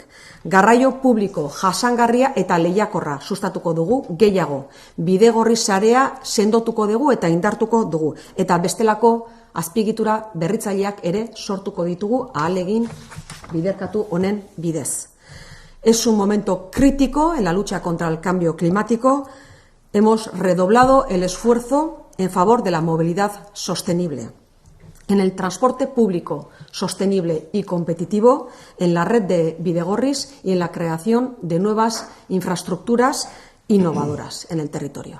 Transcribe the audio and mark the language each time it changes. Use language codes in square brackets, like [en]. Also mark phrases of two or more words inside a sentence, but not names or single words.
[eu] Garraio publiko jasangarria eta lehiakorra sustatuko dugu gehiago. Bidegorri sarea sendotuko dugu eta indartuko dugu. Eta bestelako azpiegitura berritzaileak ere sortuko ditugu ahalegin biderkatu honen bidez. [es] Es un momento crítico en la lucha contra el cambio climático. Hemos redoblado el esfuerzo en favor de la movilidad sostenible, en el transporte público sostenible y competitivo, en la red de bidegorris y en la creación de nuevas infraestructuras innovadoras en el territorio.